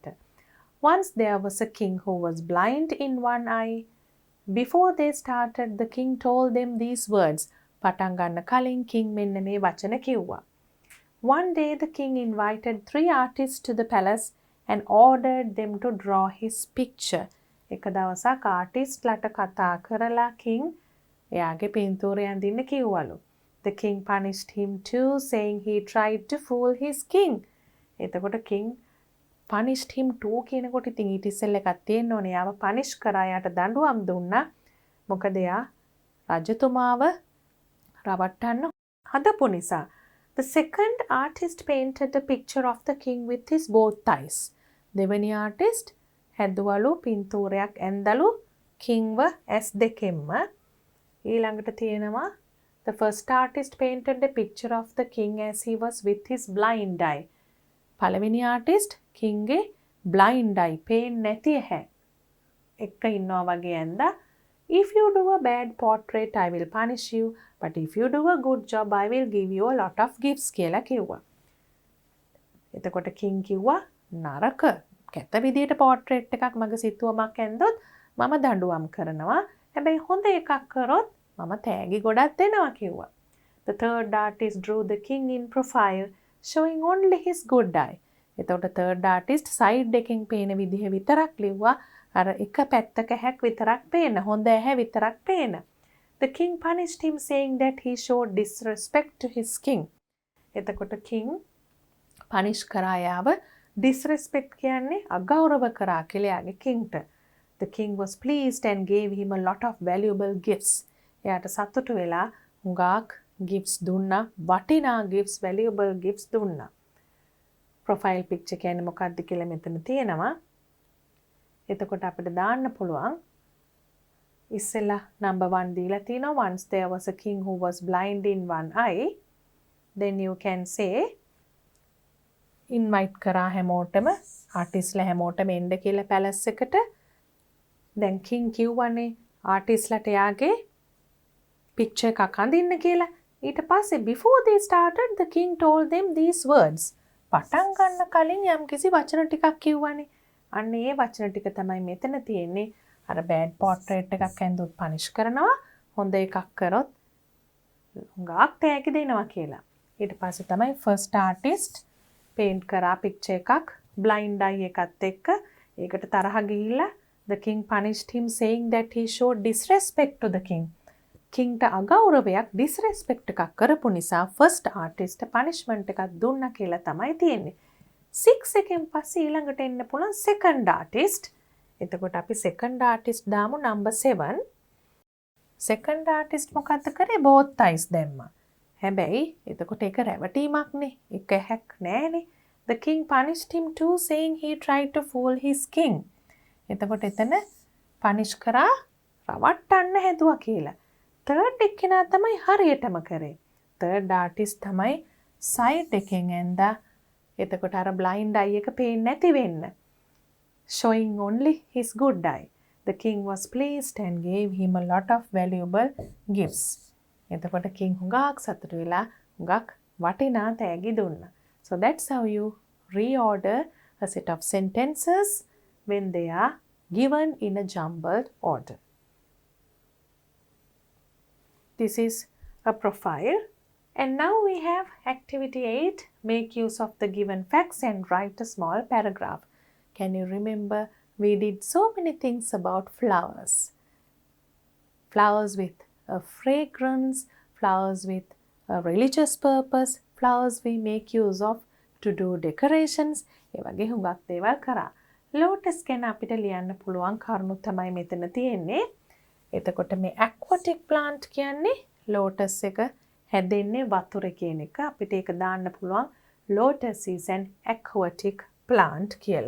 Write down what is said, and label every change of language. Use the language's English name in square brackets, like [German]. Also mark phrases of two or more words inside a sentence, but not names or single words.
[English] Once there was a king who was blind in one eye. Before they started, the king told them these words. [Sinhala] පටන් ගන්න කලින් king මෙන්න මේ වචන කිව්වා. [English] One day the king invited 3 artists to the palace and ordered them to draw his picture. [Sinhala] එක දවසක් ආටිස්ට්ලට කතා කරලා king එයාගේ පින්තූරය අඳින්න කිව්වලු. [English] The king punished him too, saying he tried to fool his king. [Sinhala] එතකොට [English] king punished him too [Sinhala] කියනකොට ඉතින් ඊට ඉස්සෙල්ලා එකක් තියෙන්න ඕනේ. යාව punish කරා යාට දඬුවම් දුන්නා. මොකද එයා රජතුමාව රවට්ටන්න හදපු නිසා. [English] The second artist painted a picture of the king with his both eyes. [Sinhala] දෙවෙනි artist හැදුවලු පින්තූරයක් ඇඳලු kingව ඇස් දෙකෙන්ම. ඊළඟට තියෙනවා [English] the first artist painted a picture of the king as he was with his blind eye. [Sinhala] පළවෙනි artist kingගේ [English] blind eye [Sinhala] පේන්නේ නැති ඇහැ එක්ක ඉන්නවා වගේ ඇඳා. [English] If you do a bad portrait, I will punish you. But if you do a good job, I will give you a lot of gifts [Sinhala] කියලා කිව්වා. එතකොට king කිව්වා නරක කැත විදියට portrait එකක් මගේ සිතුවමක් ඇඳොත් මම දඬුවම් කරනවා. හැබැයි හොඳ එකක් කරොත් මම තෑගි ගොඩක් දෙනවා කිව්වා. [English] The third artist drew the king in profile, showing only his good eye. [Sinhala] එතකොට [English] third artist [Sinhala] side එකෙන් පේන විදිහ විතරක් ලිව්වා. අර එක පැත්තක හැක් විතරක් පේන. හොඳ ඇහැ විතරක් පේන. [English] The king punished him saying that he showed disrespect to his king. [Sinhala] එතකොට [English] king punish [Sinhala] කරා යාව disrespect කියන්නේ අගෞරව කරා කියලා යාගේ kingට. [English] The king was pleased and gave him a lot of valuable gifts. [Sinhala] එයාට සතුටු වෙලා හුඟක් gifts දුන්නා. වටිනා [English] gifts, valuable gifts [Sinhala] දුන්නා. [English] profile picture [Sinhala] කියන්නේ මොකක්ද කියලා මෙතන තියෙනවා. එතකොට අපිට දාන්න පුළුවන් ඉස්සෙල්ලා number 1 දීලා තිනවා. [English] Once there was a king who was blind in one eye. Then you can say invite [Sinhala] කරා හැමෝටම ආටිස්ලා හැමෝටම එන්න කියලා පැලස් එකට. දැන් king කිව්වනේ ආටිස්ලාට යාගේ picture එකක් අඳින්න කියලා. ඊට පස්සේ [English] before they started the king told them these words. [Sinhala] පටන් ගන්න කලින් යම්කිසි වචන ටිකක් කිව්වනේ. අන්න ඒ වචන ටික තමයි මෙතන තියෙන්නේ. අර [English] bad portrait [Sinhala] එකක් ඇඳුත් punish කරනවා. හොඳ එකක් කරොත් හුඟක් තෑගි දෙනවා කියලා. ඊට පස්සේ තමයි [English] first artist paint [Sinhala] කරා picture එකක් [English] blind eye [Sinhala] එකත් එක්ක. ඒකට තරහ ගිහිල්ලා [English] the king punished him saying that he showed disrespect to the king. [Sinhala] Kingට අගෞරවයක් disrespect එකක් කරපු නිසා [English] first artist punishment [Sinhala] එකක් දුන්නා කියලා තමයි තියෙන්නේ. 6 එකෙන් පස්සේ ඊළඟට එන්න පුළුවන් [English] second artist. [Sinhala] එතකොට අපි [English] second artist [Sinhala] දාමු number 7. [English] second artist [Sinhala] මොකද්ද කරේ? [English] both eyes දැම්මා. [Sinhala] හැබැයි එතකොට ඒක රැවටීමක්නේ. එක හැක් නෑනේ. [English] The king punished him too saying he tried to fool his king. [Sinhala] එතකොට එතන punish කරා රවට්ටන්න හැදුවා කියලා. third එක්කෙනා තමයි හරියටම කරේ. [English] third artist [Sinhala] තමයි side එකෙන් ඇඳා. එතකොට අර [English] blind eye [Sinhala] එක පේන්නේ නැති වෙන්න. [English] showing only his good eye. The king was pleased and gave him a lot of valuable gifts. [Sinhala] එතකොට king හුඟක් සතුටු වෙලා හුඟක් වටිනා තෑගි දුන්නා. [English] So that's how you reorder a set of sentences when they are given in a jumbled order. This is a profile. And now we have activity 8. Make use of the given facts and write a small paragraph. Can you remember we did so many things about flowers? Flowers with a fragrance, flowers with a religious purpose, flowers we make use of to do decorations. [Sinhala] ඒ වගේ හුඟක් දේවල් කරා. lotus ගැන අපිට ලියන්න පුළුවන් කරුණු තමයි මෙතන තියෙන්නේ. එතකොට මේ [English] aquatic plant [Sinhala] කියන්නේ lotus එක හැදෙන්නේ වතුරේ කියන එක. අපිට ඒක දාන්න පුළුවන් [English] lotus is an aquatic plant [Sinhala] කියලා.